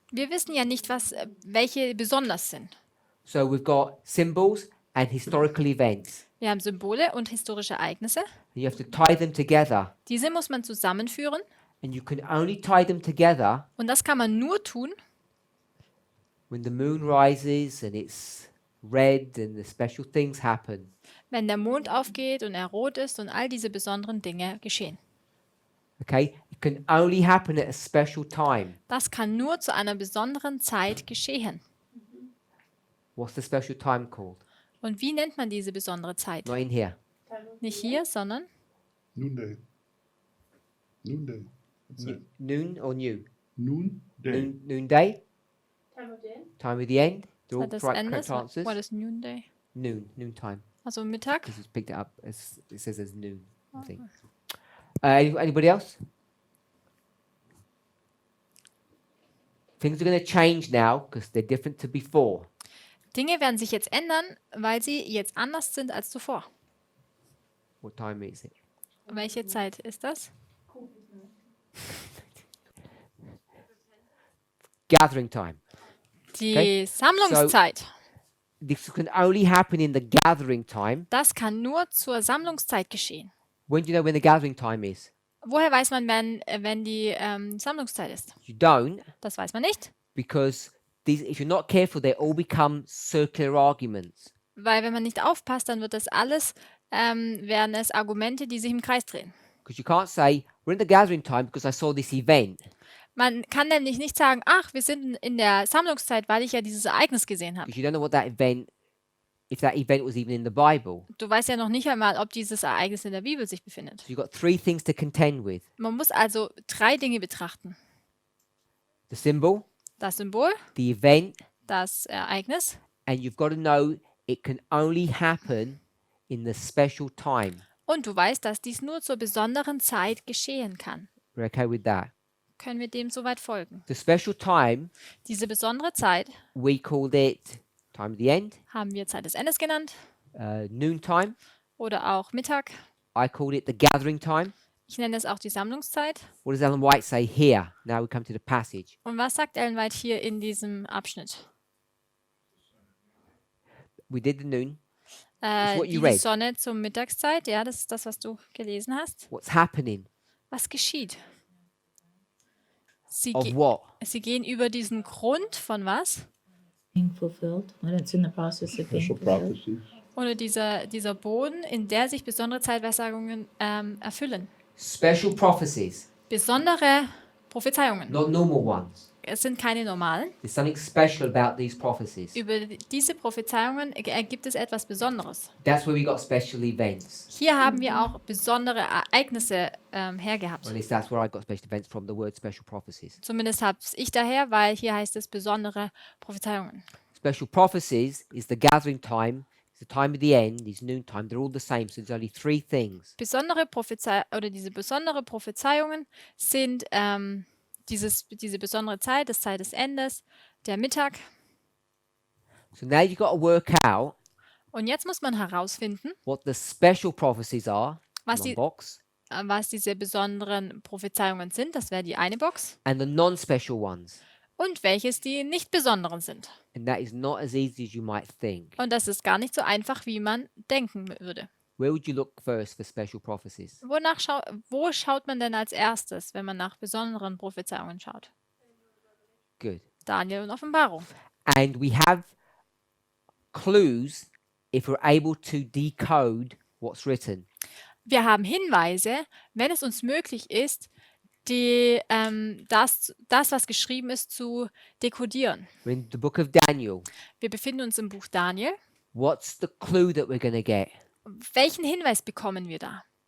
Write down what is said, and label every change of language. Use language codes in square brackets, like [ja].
[de] Wir wissen ja nicht, welche besonders sind. [en] So we've got symbols and historical events. [de] Wir haben Symbole und historische Ereignisse. [en] And you have to tie them together. [de] Diese muss man zusammenführen. [en] And you can only tie them together [de] Und das kann man nur tun, [en] when the moon rises and it's red and the special things happen. [de] wenn der Mond aufgeht und er rot ist und all diese besonderen Dinge geschehen. [en] Okay? It can only happen at a special time. [de] Das kann nur zu einer besonderen Zeit geschehen. [en] What's the special time called? [de] Und wie nennt man diese besondere Zeit? [en] Not in here. [de] Nicht hier, sondern [en] Noonday. Noonday. That's it. Noon or new? Noonday. Noonday? Time of day. Time of the end? They're all [de] des [en] correct [de] Endes. [en] answers. What is Noonday? Noontime. [de] Also Mittag. [en] Because it's picked it up as it says as noon, I think. Anybody else? Things are going to change now because they're different to before. [de] Dinge werden sich jetzt ändern, weil sie jetzt anders sind als zuvor. [en] What time is it? [de] Welche Zeit ist das? [en] Gathering time. [de] Die [en] Okay. [de] Sammlungszeit. [en] This can only happen in the gathering time. [de] Das kann nur zur Sammlungszeit geschehen. [en] When do you know when the gathering time is? [de] Woher weiß man, wenn die Sammlungszeit ist? [en] You don't, [de] Das weiß man nicht, [en] because these, if you're not careful, they all become circular arguments. [de] weil wenn man nicht aufpasst, dann wird das alles, werden es Argumente, die sich im Kreis drehen. [en] Because you can't say, we're in the gathering time because I saw this event. [de] Man kann nämlich nicht sagen, ach, wir sind in der Sammlungszeit, weil ich ja dieses Ereignis gesehen habe. [en] Because you don't know what that event, if that event was even in the Bible. [de] Du weißt ja noch nicht einmal, ob dieses Ereignis in der Bibel sich befindet. [en] So you've got three things to contend with. [de] Man muss also 3 Dinge betrachten. [en] The symbol, [de] Das Symbol, [en] the event, [de] das Ereignis [en] and you've got to know it can only happen in the special time. [de] und du weißt, dass dies nur zur besonderen Zeit geschehen kann. [en] We're okay with that. [de] Können wir dem soweit folgen? [en] The special time, [de] Diese besondere Zeit [en] we called it time of the end, [de] haben wir Zeit des Endes genannt [en] noontime. [de] oder auch Mittag. [en] I called it the gathering time. [de] Ich nenne es auch die Sammlungszeit. [en] What does Ellen White say here? Now we come to the passage. [de] Und was sagt Ellen White hier in diesem Abschnitt? [en] We did the noon. what you [de] Die [en] read. [de] Sonne zur Mittagszeit, ja, das ist das, was du gelesen hast. [en] What's happening? [de] Was geschieht? Sie, [en] Of [de] ge [en] what? [de] sie gehen über diesen Grund von was? [en] Being fulfilled. When it's in the process of being Special fulfilled. prophecies. [de] Oder dieser Boden, in der sich besondere Zeitweissagungen erfüllen. [en] Special prophecies, [de] Besondere Prophezeiungen. [en] not normal ones. [de] Es sind keine normalen. [en] There's something special about these prophecies. [de] Über diese Prophezeiungen gibt es etwas Besonderes. [en] That's where we got special events. [de] Hier haben wir auch besondere Ereignisse hergehabt. [en] Or at least that's where I got special events from, the word special prophecies. Zumindest habe ich daher, weil hier heißt es besondere Prophezeiungen. Special prophecies is the gathering time, it's the time of the end, it's noontime. They're all the same, so there's only three things. [de] Diese besondere Prophezeiungen sind diese besondere Zeit, das Zeit des Endes, der Mittag. [en] So now you've got to work out [de] Und jetzt muss man herausfinden, [en] what the special prophecies are, [de] Was [en] in [de] die- [en] one box, [de] was diese besonderen Prophezeiungen sind. Das wäre die eine Box. [en] and the non-special ones. [de] Und welches die nicht besonderen sind. [en] And that is not as easy as you might think. [de] Und das ist gar nicht so einfach, wie man denken würde. [en] Where would you look first for special prophecies? [de] Wo schaut man denn als erstes, wenn man nach besonderen Prophezeiungen schaut? [en] Good. [de] Daniel und Offenbarung. [en] And we have clues if we're able to decode what's written. [de] Wir haben Hinweise, wenn es uns möglich ist, das, was geschrieben ist, zu dekodieren. [en] We're in the book of Daniel. [de] Wir befinden uns im Buch Daniel. [en] What's the clue that we're going to get? [de] Welchen Hinweis bekommen wir da?